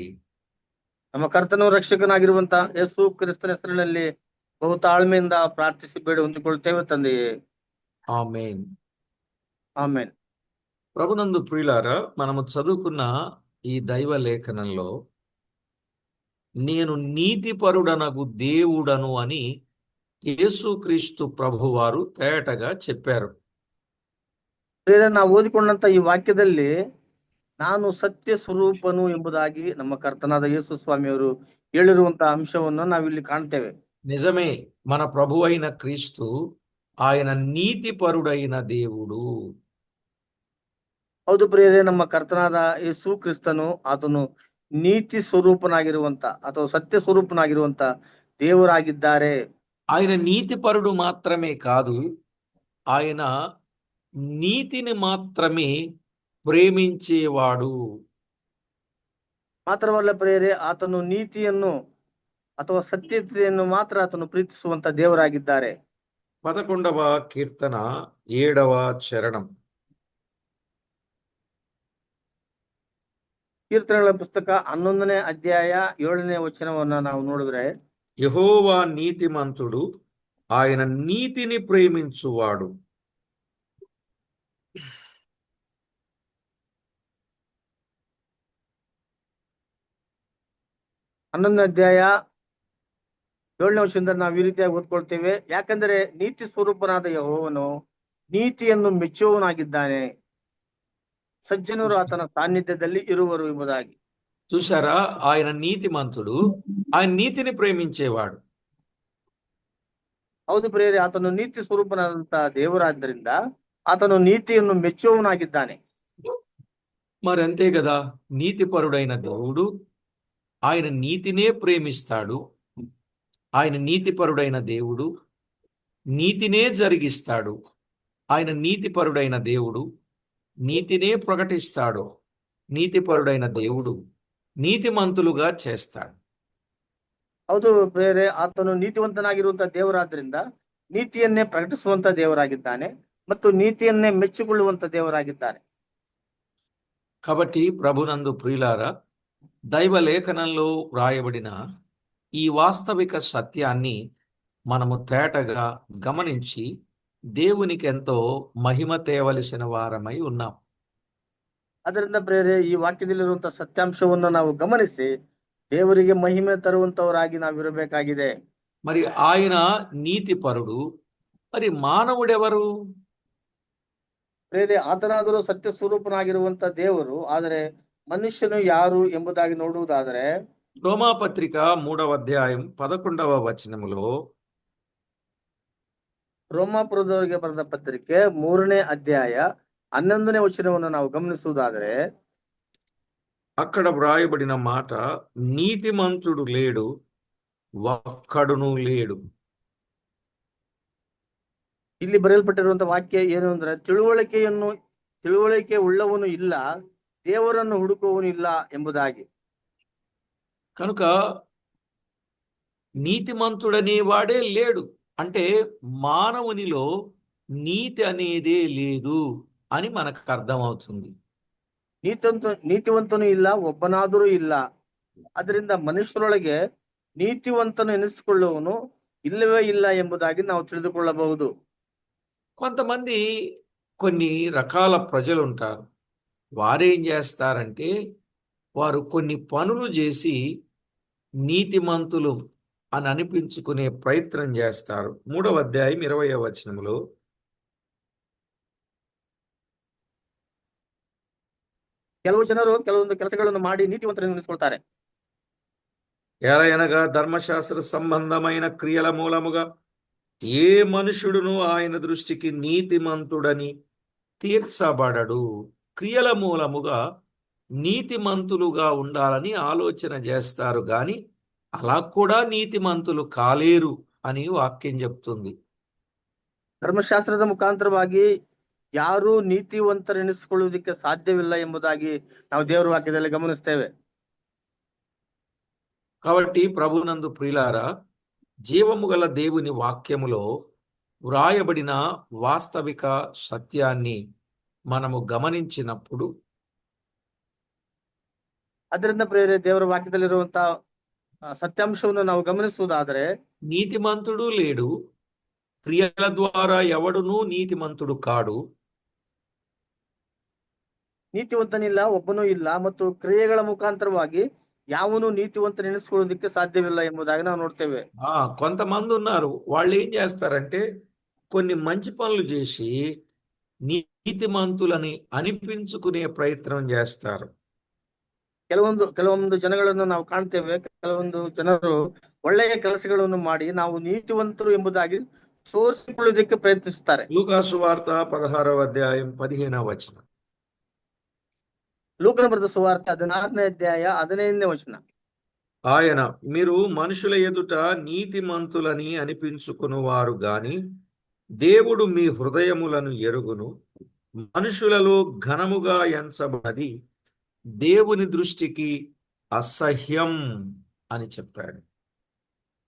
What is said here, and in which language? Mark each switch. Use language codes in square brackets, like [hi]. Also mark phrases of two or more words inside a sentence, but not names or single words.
[kn] ನಮ್ಮ ಕರ್ತನು ರಕ್ಷಕನಾಗಿರುವಂತ ಯೇಸು ಕ್ರಿಸ್ತನ ಹೆಸರಿನಲ್ಲಿ ಬಹು ತಾಳ್ಮೆಯಿಂದ ಪ್ರಾರ್ಥಿಸಿ ಬೇಡಿ ಹೊಂದಿಕೊಳ್ತೇವೆ ತಂದೆಯೇ. [te] ఆమేన్. [kn] ಆಮೇನ್. [te] ప్రభునందు ప్రియులారా, మనము చదువుకున్న ఈ దైవ లేఖనంలో నేను నీతిపరుడనగు దేవుడను అని యేసుక్రీస్తు ప్రభువారు తేటగా చెప్పారు. [kn] ನಾವು ಓದಿಕೊಂಡಂತ ಈ ವಾಕ್ಯದಲ್ಲಿ ನಾನು ಸತ್ಯ ಸ್ವರೂಪನು ಎಂಬುದಾಗಿ ನಮ್ಮ ಕರ್ತನಾದ ಯೇಸು ಸ್ವಾಮಿಯವರು ಹೇಳಿರುವಂತಹ ಅಂಶವನ್ನು ನಾವಿಲ್ಲಿ ಕಾಣ್ತೇವೆ. [te] నిజమే, మన ప్రభు అయిన క్రీస్తు ఆయన నీతిపరుడైన దేవుడు. [kn] ಹೌದು ಪ್ರಿಯರೇ, ನಮ್ಮ ಕರ್ತನಾದ ಯೇಸು ಕ್ರಿಸ್ತನು ಆತನು ನೀತಿ ಸ್ವರೂಪನಾಗಿರುವಂತ ಅಥವಾ ಸತ್ಯ ಸ್ವರೂಪನಾಗಿರುವಂತ ದೇವರಾಗಿದ್ದಾರೆ. [te] ఆయన నీతిపరుడు మాత్రమే కాదు, ఆయన నీతిని మాత్రమే ప్రేమించేవాడు. [kn] ಮಾತ್ರವಲ್ಲ ಪ್ರಿಯರೇ, ಆತನು ನೀತಿಯನ್ನು ಅಥವಾ ಸತ್ಯತೆಯನ್ನು ಮಾತ್ರ ಆತನು ಪ್ರೀತಿಸುವಂತ ದೇವರಾಗಿದ್ದಾರೆ. [te] 11వ కీర్తన 7వ చరణం. [kn] ಕೀರ್ತನೆಗಳ ಪುಸ್ತಕ 11ನೇ ಅಧ್ಯಾಯ 7ನೇ ವಚನವನ್ನ ನಾವು ನೋಡಿದ್ರೆ, [te] యెహోవా నీతిమంతుడు, ఆయన నీతిని ప్రేమించువాడు. [kn] 11ನೇ ಅಧ್ಯಾಯ 7ನೇ ವಚನದಿಂದ ನಾವು ಈ ರೀತಿಯಾಗಿ ಓದ್ಕೊಳ್ತೇವೆ. ಯಾಕಂದರೆ ನೀತಿ ಸ್ವರೂಪನಾದ ಯೆಹೋವನು ನೀತಿಯನ್ನು ಮೆಚ್ಚುವವನಾಗಿದ್ದಾನೆ, ಸಜ್ಜನರು ಆತನ ಸಾನ್ನಿಧ್ಯದಲ್ಲಿ ಇರುವರು ಎಂಬುದಾಗಿ. [te] చూసారా, ఆయన నీతిమంతుడు, ఆయన నీతిని ప్రేమించేవాడు. [kn] ಹೌದು ಪ್ರಿಯರೇ, ಆತನು ನೀತಿ ಸ್ವರೂಪನಾದಂತ ದೇವರಾದ್ದರಿಂದ ಆತನು ನೀತಿಯನ್ನು ಮೆಚ್ಚುವವನಾಗಿದ್ದಾನೆ. [te] మరి అంతే కదా, నీతిపరుడైన దేవుడు ఆయన నీతినే ప్రేమిస్తాడు. ఆయన నీతిపరుడైన దేవుడు నీతినే జరిగిస్తాడు. ఆయన నీతిపరుడైన దేవుడు నీతినే ప్రకటిస్తాడు. నీతిపరుడైన దేవుడు నీతిమంతులుగా చేస్తాడు. [kn] ಹೌದು ಪ್ರಿಯರೇ, ಆತನು ನೀತಿವಂತನಾಗಿರುವಂತ ದೇವರಾದ್ರಿಂದ ನೀತಿಯನ್ನೇ ಪ್ರಕಟಿಸುವಂತ ದೇವರಾಗಿದ್ದಾನೆ ಮತ್ತು ನೀತಿಯನ್ನೇ ಮೆಚ್ಚಿಕೊಳ್ಳುವಂತ ದೇವರಾಗಿದ್ದಾನೆ. [te] కాబట్టి ప్రభునందు ప్రియులారా, దైవ లేఖనంలో వ్రాయబడిన ఈ వాస్తవిక సత్యాన్ని మనము తేటగా గమనించి దేవునికి ఎంతో మహిమ తేవలసిన వారమై ఉన్నాం. [kn] ಅದರಿಂದ ಪ್ರಿಯರೇ, ಈ ವಾಕ್ಯದಲ್ಲಿರುವಂತಹ ಸತ್ಯಾಂಶವನ್ನು ನಾವು ಗಮನಿಸಿ ದೇವರಿಗೆ ಮಹಿಮೆ ತರುವಂತವರಾಗಿ ನಾವಿರಬೇಕಾಗಿದೆ. [te] మరి ఆయన నీతిపరుడు, మరి మానవుడెవరు? [kn] ಪ್ರಿಯರೇ, ಆತನಾದರೂ ಸತ್ಯ ಸ್ವರೂಪನಾಗಿರುವಂತ ದೇವರು, ಆದರೆ ಮನುಷ್ಯನು ಯಾರು ಎಂಬುದಾಗಿ ನೋಡುವುದಾದರೆ, [te] రోమాపత్రిక 3వ అధ్యాయం 11వ వచనములో [kn] ರೋಮಾಪುರದವರಿಗೆ ಬರೆದ ಪತ್ರಿಕೆ 3ನೇ ಅಧ್ಯಾಯ 11ನೇ ವಚನವನ್ನು ನಾವು ಗಮನಿಸುವುದಾದರೆ, [te] అక్కడ వ్రాయబడిన మాట, నీతిమంతుడు లేడు, ఒక్కడును లేడు. [kn] ಇಲ್ಲಿ ಬರೆಯಲ್ಪಟ್ಟಿರುವಂತಹ ವಾಕ್ಯ ಏನು ಅಂದ್ರೆ, ತಿಳುವಳಿಕೆ ಉಳ್ಳವನು ಇಲ್ಲ, ದೇವರನ್ನು ಹುಡುಕುವವನು ಇಲ್ಲ ಎಂಬುದಾಗಿ. [te] కనుక నీతిమంతుడనేవాడే లేడు, అంటే మానవునిలో నీతి అనేదే లేదు అని మనకు అర్థమవుతుంది. [kn] ನೀತಿವಂತನು ಇಲ್ಲ, ಒಬ್ಬನಾದರೂ ಇಲ್ಲ. ಅದರಿಂದ ಮನುಷ್ಯರೊಳಗೆ ನೀತಿವಂತನು ಎನಿಸಿಕೊಳ್ಳುವನು ಇಲ್ಲವೇ ಇಲ್ಲ ಎಂಬುದಾಗಿ ನಾವು ತಿಳಿದುಕೊಳ್ಳಬಹುದು. [te] కొంతమంది కొన్ని రకాల ప్రజలు ఉంటారు. వారేం చేస్తారంటే, వారు కొన్ని పనులు చేసి నీతిమంతులు అని అనిపించుకునే ప్రయత్నం చేస్తారు. 3వ అధ్యాయం 20వ వచనములో, [kn] ಕೆಲವು ಜನರು ಕೆಲವೊಂದು ಕೆಲಸಗಳನ್ನು ಮಾಡಿ ನೀತಿವಂತರನ್ನು ಎನಿಸಿಕೊಳ್ತಾರೆ. [te] ఎలయనగా ధర్మశాస్త్ర సంబంధమైన క్రియల మూలముగా ఏ మనుషుడును ఆయన దృష్టికి నీతిమంతుడని తీర్చబడడు. క్రియల మూలముగా నీతిమంతులుగా ఉండాలని ఆలోచన చేస్తారు, గాని అలా కూడా నీతిమంతులు కాలేరు అని వాక్యం చెప్తుంది. [kn] ಧರ್ಮಶಾಸ್ತ್ರದ ಮುಖಾಂತರವಾಗಿ ಯಾರೂ ನೀತಿವಂತರೆನಿಸಿಕೊಳ್ಳುವುದಕ್ಕೆ ಸಾಧ್ಯವಿಲ್ಲ ಎಂಬುದಾಗಿ ನಾವು ದೇವರ ವಾಕ್ಯದಲ್ಲಿ ಗಮನಿಸ್ತೇವೆ. [te] కాబట్టి ప్రభునందు ప్రియులారా, జీవము గల దేవుని వాక్యములో వ్రాయబడిన వాస్తవిక సత్యాన్ని మనము గమనించినప్పుడు, [kn] ಅದರಿಂದ ಪ್ರೇರೆ, ದೇವರ ವಾಕ್ಯದಲ್ಲಿರುವಂತಹ ಸತ್ಯಾಂಶವನ್ನು ನಾವು ಗಮನಿಸುವುದಾದರೆ, [te] నీతిమంతుడు లేడు, క్రియల ద్వారా ఎవడునూ నీతిమంతుడు కాడు. [kn] ನೀತಿವಂತನಿಲ್ಲ, ಒಬ್ಬನೂ ಇಲ್ಲ, ಮತ್ತು ಕ್ರಿಯೆಗಳ ಮುಖಾಂತರವಾಗಿ ಯಾವನು ನೀತಿವಂತನೆನಿಸಿಕೊಳ್ಳುವುದಕ್ಕೆ ಸಾಧ್ಯವಿಲ್ಲ ಎಂಬುದಾಗಿ ನಾವು ನೋಡ್ತೇವೆ. [te] కొంతమంది ఉన్నారు, వాళ్ళు ఏం చేస్తారంటే కొన్ని మంచి పనులు చేసి నీతిమంతులని అనిపించుకునే ప్రయత్నం చేస్తారు. [kn] ಕೆಲವೊಂದು ಜನಗಳನ್ನು ನಾವು ಕಾಣ್ತೇವೆ. ಕೆಲವೊಂದು ಜನರು ಒಳ್ಳೆಯ ಕೆಲಸಗಳನ್ನು ಮಾಡಿ ನಾವು ನೀತಿವಂತರು ಎಂಬುದಾಗಿ ತೋರಿಸಿಕೊಳ್ಳುವುದಕ್ಕೆ ಪ್ರಯತ್ನಿಸುತ್ತಾರೆ. [te] లూకాసు వార్త 16వ అధ్యాయం 15వ వచనం. [kn] ಲೂಕನ ಬರೆದ ಸುವಾರ್ತೆ 16ನೇ ಅಧ್ಯಾಯ 15ನೇ ವಚನ. [te] ఆయన, మీరు మనుషుల ఎదుట నీతిమంతులని అనిపించుకునివారు గాని దేవుడు మీ హృదయములను ఎరుగును. మనుషులలో ఘనముగా ఎంచబడి దేవుని దృష్టికి అసహ్యం అని చెప్పాడు.